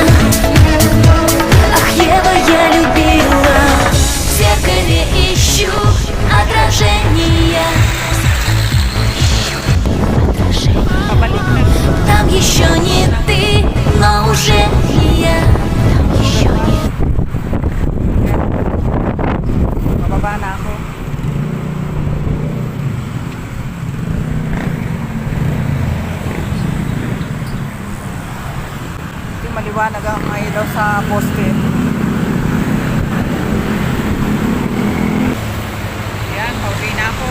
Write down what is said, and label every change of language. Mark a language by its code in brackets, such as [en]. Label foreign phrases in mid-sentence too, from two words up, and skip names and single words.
[ru] Ах, Ева, я любила. В зеркале ищу отражение. Там еще не ты, но уже не я. Еще не. [tl] Mababa na ako. Ito maliwanag ang ilaw sa poste. Ayan, pauwi na ako.